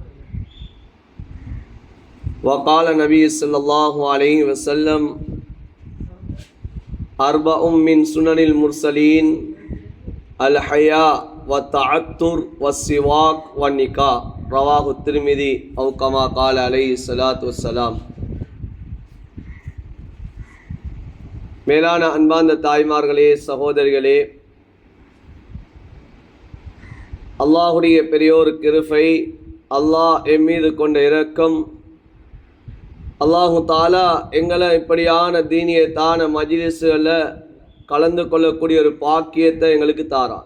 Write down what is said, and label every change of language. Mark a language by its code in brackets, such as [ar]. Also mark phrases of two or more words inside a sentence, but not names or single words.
[ar] وقال النبي صلى الله عليه وسلم أربع من سنن المرسلين الحياء والتعطر والسواك والنكاح رواه الترمذي أو كما قال عليه الصلاة والسلام. [ta] மேலான அன்பார்ந்த தாய்மார்களே, சகோதரிகளே, அல்லாஹுடைய பெரியோர் கிருபை, அல்லாஹ் எம் மீது கொண்ட இரக்கம், [ar] الله تعالى [ta] எங்களை இப்படியான தீனியத்தான மஜ்லிஸ்களில் கலந்து கொள்ளக்கூடிய ஒரு பாக்கியத்தை எங்களுக்கு தாரான்.